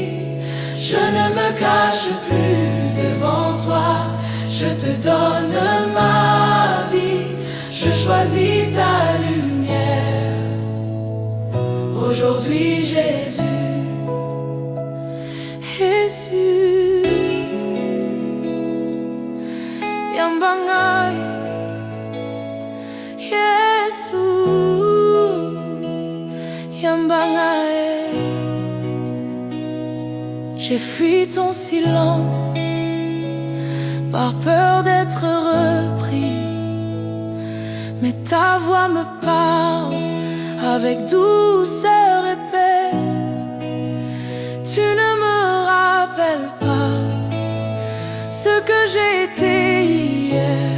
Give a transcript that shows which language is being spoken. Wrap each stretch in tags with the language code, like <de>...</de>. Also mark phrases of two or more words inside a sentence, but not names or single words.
<fr>Je ne me cache plus devant toi. Je te donne ma vie. Je choisis ta lumière. Aujourd'hui, Jésus. Jésus.</fr> <ln>Yambangai. Yesu. Yambangai. Yambangae,</ln> <fr>j'ai fui ton silence par peur d'être repris, mais ta voix me parle avec douceur et paix. Tu ne me rappelles pas ce que j'ai été hier.</fr>